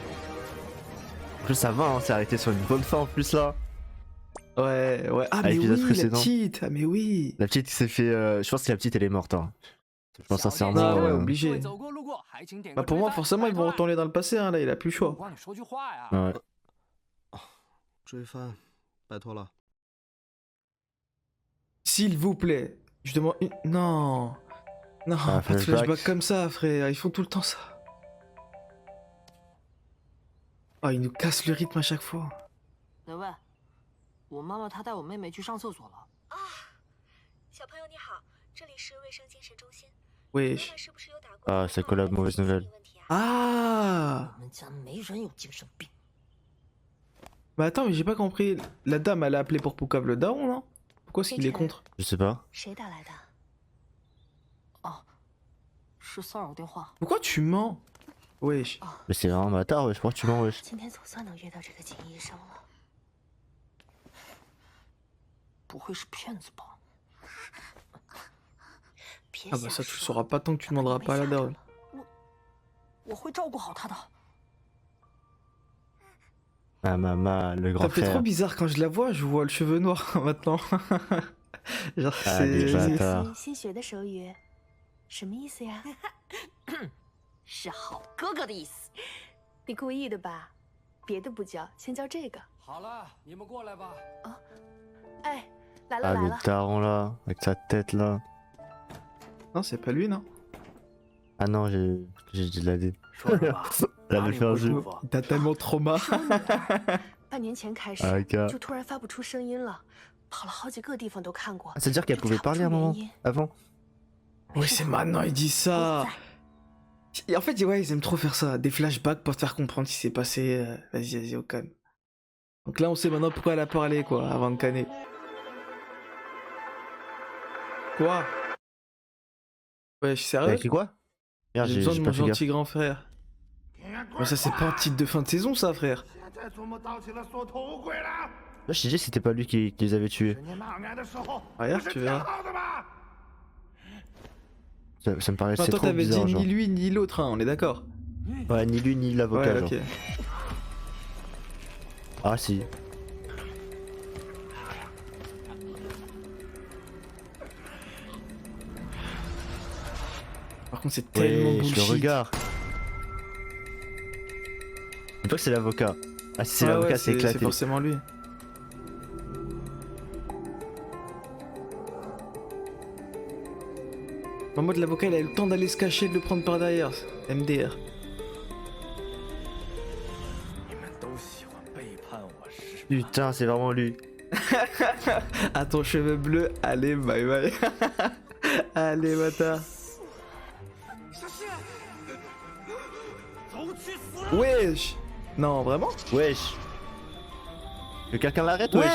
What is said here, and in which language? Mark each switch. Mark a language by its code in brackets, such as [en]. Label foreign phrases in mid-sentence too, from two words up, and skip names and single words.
[fr] En plus, ça va, hein, c'est arrêté sur une bonne fin en plus là. Ouais, ouais. Ah, À mais l'épisode oui, précédent. la petite. Ah, mais oui. La petite s'est fait. Je pense que la petite elle est morte. Hein. Je pense sincèrement. Ah, ouais, obligé. Bah, pour moi, forcément, ils vont retourner dans le passé, hein, là, il a plus le choix. Ouais. [zh] 追番，拜托了。 [fr] S'il vous plaît. Je demande une. Non. Non, Ah, pas de flashback. flashback comme ça, frère. Ils font tout le temps ça. Oh, ils nous cassent le rythme à chaque fois. [zh] 喂喂，我妈妈她带我妹妹去上厕所了。啊，小朋友你好，这里是卫生精神中心。 [fr] Wesh. [zh] 妈妈是不是有打过 [fr] Ah, c'est quoi la mauvaise nouvelle? [zh] 问题啊？ Ah. 我们家没人有精神病。 [fr] Mais attends, mais j'ai pas compris. La dame, elle a appelé pour Poucave le daron, non? Pourquoi est-ce qu'il est contre? Je sais pas. [zh] 谁打来的？哦，是骚扰电话。 [fr] Pourquoi tu mens? Wesh. Mais c'est vraiment bâtard, wesh. Pourquoi tu mens, wesh? [zh] 今天总算能约到这个金医生了。不会是骗子吧？别 Ah 想 [fr] bah ça tu le [zh] 说 [fr] sauras pas tant que tu demanderas pas à la daronne. [zh] 我会照顾好她的。 [fr] Ah, maman, le grand Ça fait trop frère. bizarre quand je la vois, je vois le cheveu noir maintenant. Genre Ah, les c'est... bâtards. [zh] 新学的手语，什么意思呀？是好哥哥的意思。你故意的吧？别的不教，先教这个。好了，你们过来吧。哎，来了 Ah, 来 [fr] le [zh] 了。 [fr] daron là, avec sa tête là. Non c'est pas lui non. Ah non, j'ai de la dé. [zh] 说说吧， [fr] Elle [zh] 哪 [fr] avait [zh] 里 [fr] fait un [zh] 不 [fr] jeu. [zh] 舒服？ [fr] T'as tellement trauma. [zh] 是我女儿，半年前开始 [fr] Ah, gars. [zh] 就突然发不出声音了，跑了好几个地方都看过。 [fr] Ah, c'est-à-dire qu'elle pouvait parler à un moment avant? Oui c'est maintenant il dit ça. Et en fait ouais ils aiment trop faire ça, des flashbacks pour te faire comprendre ce qui s'est passé. Vas-y vas-y au calme. Donc là on sait maintenant pourquoi elle a parlé quoi, avant de canner. Quoi? Ouais je suis T'as sérieux? écrit quoi? Merde, J'ai j'ai besoin de pas mon fait gaffe. gentil grand frère. Mais ça c'est pas un titre de fin de saison ça frère. [zh] 现在祖母当起了锁头鬼了。 [fr] Là, je t'ai dit, c'était pas lui qui les avait tués. [zh] 你骂俺的时候， [fr] Regarde [zh] 不是 [fr] tu [zh] 挺 [fr] verras. [zh] 好的吗？ [fr] Ça me paraissait Enfin, toi trop t'avais dit bizarre, genre. ni lui ni l'autre hein, on est d'accord? Ouais, ni lui ni l'avocat, Ouais genre. ok. Ah, si. Par contre c'est tellement Ouais, je le bullshit. regarde. Je sais pas que c'est l'avocat. Ah, si c'est Ouais, l'avocat, ouais, c'est éclaté. C'est forcément lui. En mode l'avocat il a eu le temps d'aller se cacher et de le prendre par derrière. MDR. [zh] 你们都喜欢背叛我是？ [fr] Putain, c'est vraiment lui. À ton cheveu bleu, allez [en] bye bye. [fr] Allez bâtard. [zh] 走去死！ [fr] Wesh. Non vraiment? Wesh. Que quelqu'un l'arrête, wesh.